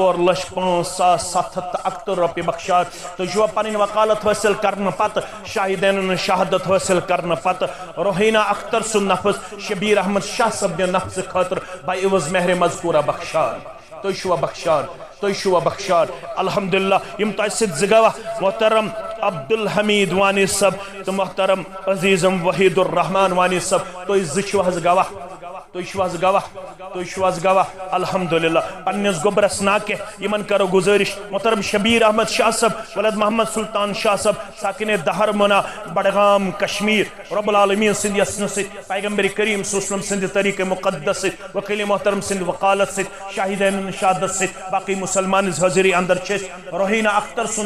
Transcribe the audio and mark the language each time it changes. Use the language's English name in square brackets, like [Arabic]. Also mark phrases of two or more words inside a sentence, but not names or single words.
[Kashmiri] 4,05,700 اکتر روپی بخشات تو جو پنن وکالت حاصل کرنے پتہ شاہدین شہادت حاصل کرنے پتہ روحینہ اختر سن نفس شبیر احمد شاہ صاحب نفس خاطر بائی عوض مہر مذکورہ بخشان تو شو بخشان تو شو بخشان الحمدللہ یم تاسد زگوا محترم عبدالحمید وانی صاحب تو محترم عزیزم وحید الرحمن وانی صاحب تو زچو حز گوا تو شواز گواہ الحمدللہ پنیس گبرس ناکے یمن کرو گزارش محترم شبیر احمد شاہ صاحب ولد محمد سلطان شاہ صاحب ساکن دہرمنا بڑگام کشمیر [Arabic] رب العالمین [Kashmiri] سند یسن ست پیغمبر کریم [Arabic] صلی اللہ علیہ وسلم [Kashmiri] سند طریق مقدس ست وکیل محترم سند وقالت ست شاہدین شہادت ست باقی مسلمان حاضری اندر چیز روحینہ اختر سن